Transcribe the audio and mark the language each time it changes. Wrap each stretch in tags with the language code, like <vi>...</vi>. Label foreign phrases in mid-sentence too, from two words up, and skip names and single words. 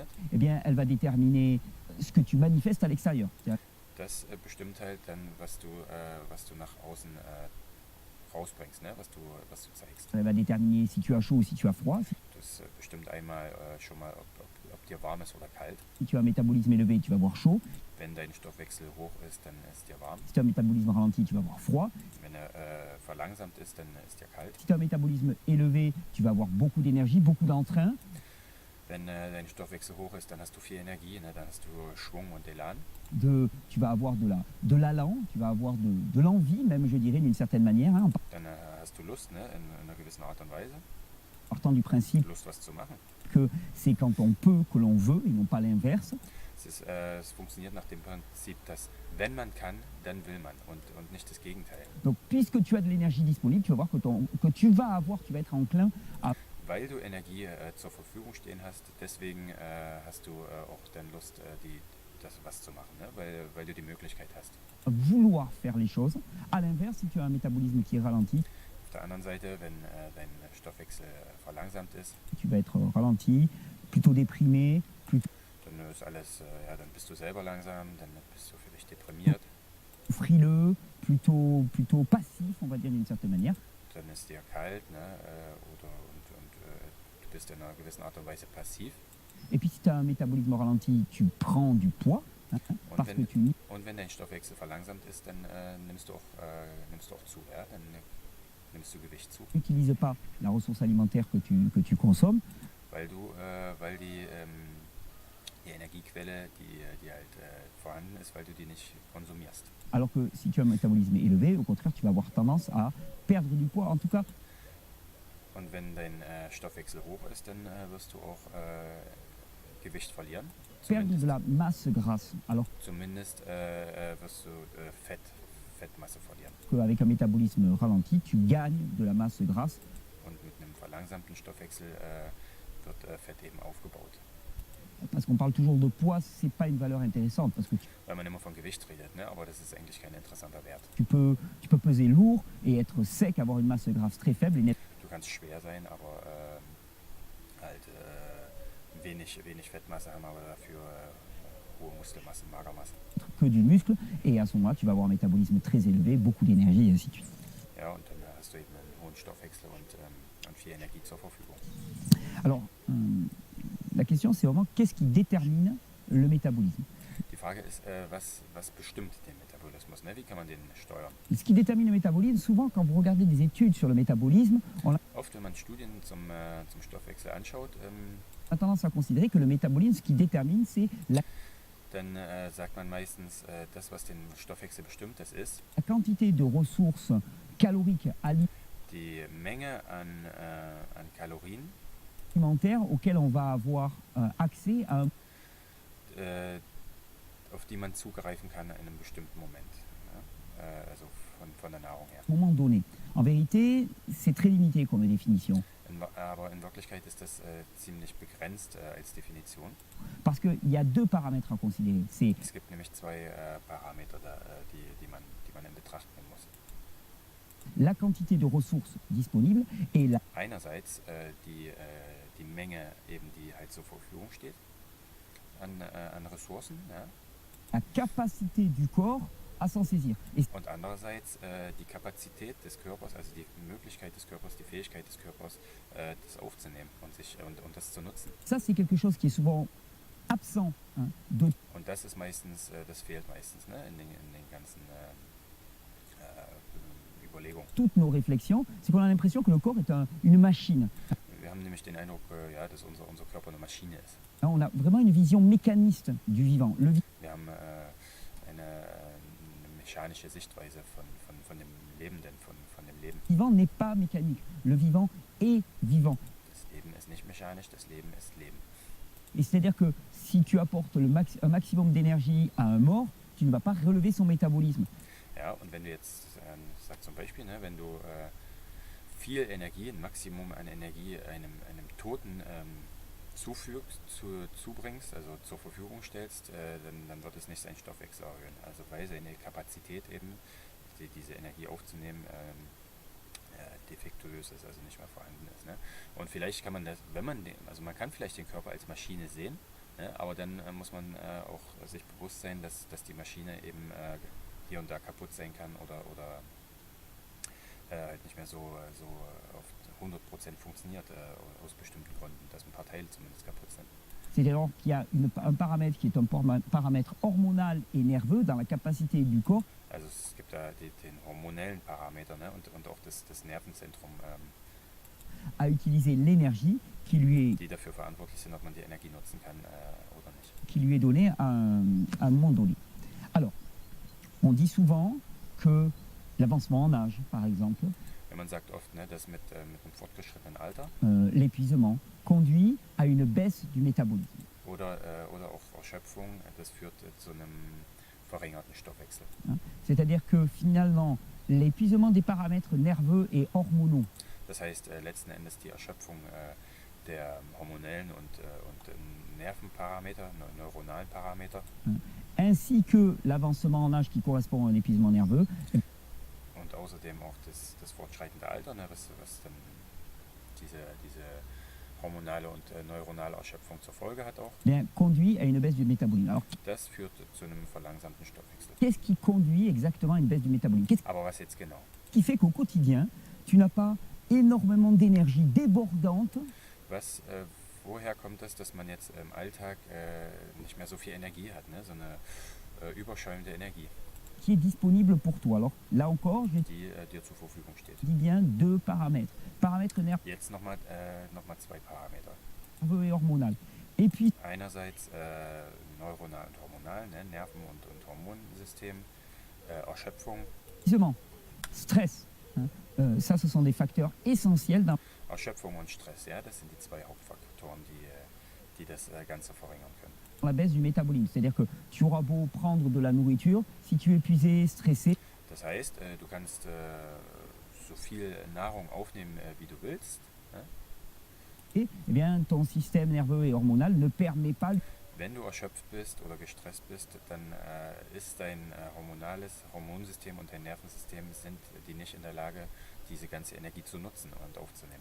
<fr>eh bien, elle va déterminer ce que tu manifestes à l'extérieur.</fr> <de>das bestimmt halt dann, was du nach außen rausbringst, ne? was du zeigst.</de> <fr>Elle va déterminer si tu as chaud ou si tu as froid.</fr> <de>Das bestimmt einmal schon mal, ob dir warm ist oder kalt.</de> <fr>Si tu as un métabolisme élevé, tu vas avoir chaud.</fr> <de>Wenn dein Stoffwechsel hoch ist, dann ist dir warm.</de> <fr>Si tu as un métabolisme ralenti, tu vas avoir froid.</fr> <de>Wenn er verlangsamt ist, dann ist dir kalt.</de> <fr>Si tu as un métabolisme élevé, tu vas avoir beaucoup d'énergie, beaucoup d'entrain.</fr> <de>Wenn dein Stoffwechsel hoch ist, dann hast du viel Energie, ne? Dann hast du Schwung und Elan.</de> <fr>Tu vas avoir de l'allant, tu vas avoir de l'envie, même, je dirais, d'une certaine manière, hein, en</fr> <de>Dann hast du Lust, ne? In einer gewissen Art und Weise.</de> <fr>partant du principe</fr> <de>Lust, was zu machen.</de> <fr>que c'est quand on peut que l'on veut et non pas l'inverse.</fr> <de>Es funktioniert nach dem Prinzip, dass wenn man kann, dann will man und nicht das Gegenteil.</de> <fr>Donc, puisque tu as de l'énergie disponible, tu vas voir que tu vas être enclin à</fr> <de>Weil du Energie zur Verfügung stehen hast, deswegen hast du auch dann Lust, das was zu machen, ne? Weil du die Möglichkeit hast.</de> <fr>vouloir faire les choses. À l'inverse, si tu as un métabolisme qui est ralenti,</fr> <de>Auf der anderen Seite, wenn dein Stoffwechsel verlangsamt ist,</de> <fr>tu vas être ralenti, plutôt déprimé, plutôt</fr> <de>dann ist alles, dann bist du selber langsam, dann bist du vielleicht deprimiert,</de> <fr>frileux, plutôt passif, on va dire d'une certaine manière.</fr> <de>dann ist dir kalt, ne? Du bist in einer gewissen Art und Weise passiv.</de> <fr>Et puis si tu as un métabolisme ralenti, tu prends du poids, hein, parce que</fr> <de>Und wenn dein Stoffwechsel verlangsamt ist, dann nimmst du auch zu, ja? Dann nimmst du Gewicht zu.</de> <fr>n'utilises pas la ressource alimentaire que tu consommes,</fr> <de>Weil die Energiequelle, die halt vorhanden ist, weil du die nicht konsumierst.</de> <fr>alors que si tu as un métabolisme élevé, au contraire, tu vas avoir tendance à perdre du poids. En tout cas,</fr> <de>Und wenn dein Stoffwechsel hoch ist, dann wirst du auch Gewicht verlieren.</de> <fr>perdre de la masse grasse, alors</fr> <de>Zumindest wirst du Fettmasse verlieren.</de> <fr>qu'avec un métabolisme ralenti, tu gagnes de la masse grasse.</fr> <de>Und mit einem verlangsamten Stoffwechsel wird Fett eben aufgebaut.</de> <fr>Parce qu'on parle toujours de poids, c'est pas une valeur intéressante, parce que</fr> <de>Weil man immer von Gewicht redet, ne? Aber das ist eigentlich kein interessanter Wert.</de> <fr>tu peux peser lourd et être sec, avoir une masse grasse très faible et n'être</fr> <de>Du kannst schwer sein, aber halt wenig Fettmasse haben, aber dafür hohe Muskelmasse, Magermasse.</de> <fr>que du muscle. Et à ce moment-là, tu vas avoir un métabolisme très élevé, beaucoup d'énergie et ainsi de suite.</fr> <de>Ja, und dann hast du eben einen hohen Stoffwechsel und viel Energie zur Verfügung.</de> <fr>Alors, la question, c'est vraiment qu'est-ce qui détermine le métabolisme?</fr> <de>Die Frage ist, was bestimmt den Metabolismus? Ne? Wie kann man den steuern?</de> <fr>Ce qui détermine le métabolisme, souvent, quand vous regardez des études sur le métabolisme, on</fr> <de>Oft, wenn man Studien zum Stoffwechsel anschaut,</de> <fr>a tendance à considérer que le métabolisme, ce qui détermine, c'est</fr> <de>dann sagt man meistens, das, was den Stoffwechsel bestimmt, das ist</de> <fr>la quantité de ressources caloriques</fr> <de>die Menge an Kalorien,</de> <fr>alimentaires auxquelles on va avoir accès à un</fr> <de>auf die man zugreifen kann in einem bestimmten Moment. Ja? Also von der Nahrung her.</de> <fr>moment donné. En vérité, c'est très limité comme définition.</fr> <de>Aber in Wirklichkeit ist das ziemlich begrenzt als Definition.</de> <fr>Parce qu'il y a deux paramètres à considérer. C'est</fr> <de>Es gibt nämlich zwei Parameter, die man in Betracht nehmen muss.</de> <fr>la quantité de ressources disponibles et la</fr> <de>Einerseits die Menge, eben, die halt zur Verfügung steht an Ressourcen, ja?</de> <fr>capacité du corps à s'en saisir. Et</fr> <de>Und andererseits die Kapazität des Körpers, also die Möglichkeit des Körpers, die Fähigkeit des Körpers, das aufzunehmen und das zu nutzen.</de> <fr>ça, c'est quelque chose qui est souvent absent de</fr> <de>Und das ist meistens, das fehlt meistens, ne, in den ganzen Überlegungen.</de> <fr>toutes nos réflexions. C'est qu'on a l'impression que le corps est une machine.</fr> <de>Wir haben nämlich den Eindruck, ja, dass unser Körper eine Maschine ist.</de> <fr>On a vraiment une vision mécaniste du vivant.</fr> <de>Wir haben eine mechanische Sichtweise von dem Lebenden, von dem Leben.</de> <fr>vivant n'est pas mécanique. Le vivant est vivant.</fr> <de>Das Leben ist nicht mechanisch, das Leben ist Leben.</de> <fr>Et c'est-à-dire que si tu apportes un maximum d'énergie à un mort, tu ne vas pas relever son métabolisme.</fr> <de>Ja, und wenn du jetzt, sag zum Beispiel, ne, wenn du viel Energie, ein Maximum an Energie einem Toten zubringst, also zur Verfügung stellst, dann wird es nicht seinen Stoffwechsel erhöhen. Also weil seine Kapazität eben, diese Energie aufzunehmen, defektuös ist, also nicht mehr vorhanden ist. Ne? Und vielleicht kann man das, also man kann vielleicht den Körper als Maschine sehen, ne? Aber dann muss man auch sich bewusst sein, dass die Maschine eben hier und da kaputt sein kann oder halt nicht mehr so auf 100% funktioniert aus bestimmten Gründen, dass ein paar Teile zumindest kaputt sind.</de> <fr>C'est-à-dire qu'il y a un paramètre qui est un paramètre hormonal et nerveux dans la capacité du corps.</fr> <de>Also es gibt da den hormonellen Parameter, ne? und auch das Nervenzentrum,</de> <fr>à utiliser l'énergie</fr> <de>die dafür verantwortlich sind, ob man die Energie nutzen kann oder nicht.</de> <fr>Qui lui est donnée à un moment donné. Alors, on dit souvent que l'avancement en âge, par exemple,</fr> <de>Man sagt oft, ne, dass mit einem fortgeschrittenen Alter</de> <fr>l'épuisement conduit à une baisse du métabolisme.</fr> <de>oder auch Erschöpfung, das führt zu einem verringerten Stoffwechsel.</de> <fr>C'est-à-dire que finalement, l'épuisement des paramètres nerveux et hormonaux</fr> <de>Das heißt, letzten Endes die Erschöpfung der hormonellen und Nervenparameter, neuronalen Parameter</de> <fr>ainsi que l'avancement en âge qui correspond à un épuisement nerveux,</fr> <de>und außerdem auch das fortschreitende Alter, ne, was dann diese hormonale und neuronale Erschöpfung zur Folge hat auch.</de> <fr>bien, conduit à une baisse du métabolisme. Alors,</fr> <de>Das führt zu einem verlangsamten Stoffwechsel.</de> <fr>qu'est-ce qui conduit exactement à une baisse du métabolisme? Qu'est-ce</fr> <de>Aber was jetzt genau?</de> <fr>qui fait qu'au quotidien, tu n'as pas énormément d'énergie débordante</fr> <de>Woher kommt das, dass man jetzt im Alltag nicht mehr so viel Energie hat, ne? So eine überschäumende Energie,</de> <fr>qui est disponible pour toi? Alors là encore, je</fr> <de>die dir zur Verfügung steht?</de> <fr>dis bien deux paramètres. Paramètre nerveux</fr> <de>Jetzt nochmal zwei Parameter.</de> <fr>et hormonal. Et puis,</fr> <de>Einerseits neuronal und hormonal, ne? Nerven- und Hormonsystem, Erschöpfung.</de> <fr>épuisement, stress. Hein. Ça, ce sont des facteurs essentiels</fr> <de>Erschöpfung und Stress, ja, das sind die zwei Hauptfaktoren, die das Ganze verringern können.</de> <fr>dans la baisse du métabolisme. C'est-à-dire que tu auras beau prendre de la nourriture, si tu es épuisé, stressé,</fr> <de>Das heißt, du kannst so viel Nahrung aufnehmen, wie du willst. Ne?</de> <fr>eh bien, ton système nerveux et hormonal ne permet pas</fr> <de>Wenn du erschöpft bist oder gestresst bist, dann ist dein Hormonsystem und dein Nervensystem sind die nicht in der Lage, diese ganze Energie zu nutzen und aufzunehmen.</de>